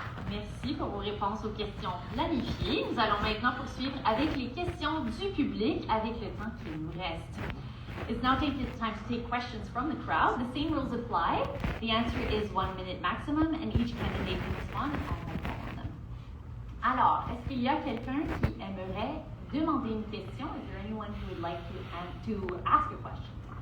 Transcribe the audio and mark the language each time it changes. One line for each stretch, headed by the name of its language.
French: Merci pour vos réponses aux questions planifiées. Nous allons maintenant poursuivre avec les questions du public avec le temps qui nous reste.
English: It's now time to take questions from the crowd. The same rules apply. The answer is 1 minute maximum and each candidate can respond in 5 minutes all of them.
French: Alors, est-ce qu'il y a quelqu'un qui aimerait demander une question?
English: Is there anyone who would like to ask a question?